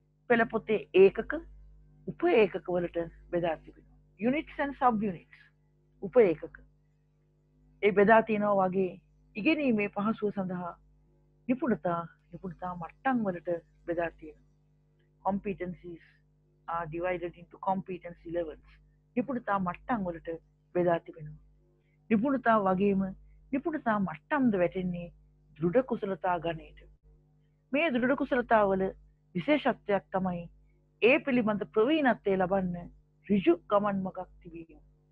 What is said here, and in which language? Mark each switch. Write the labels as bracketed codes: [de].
[si] පෙළ පොතේ ඒකක උප ඒකක වලට බෙදා තිබෙනවා. [en] units and sub units. [si] උප ඒකක. ඒ බෙදා තියෙනවා වගේ ඉගෙනීමේ පහසුව සඳහා නිපුණතා මට්ටම් වලට බෙදා තියෙනවා. competencies [en] are divided into competency levels. [si] නිපුණතා මට්ටම් වලට බෙදා තිබෙනවා. නිපුණතා වගේම නිපුණතා මට්ටම්ද වැටෙන්නේ දෘඪ කුසලතා ගණයට. මේ දෘಢ කුසලතාවල විශේෂත්වයක් තමයි ඒ පිළිබඳ ප්‍රවීණත්වය ලබන්න ඍජු ගමන් මගක් තිබීම.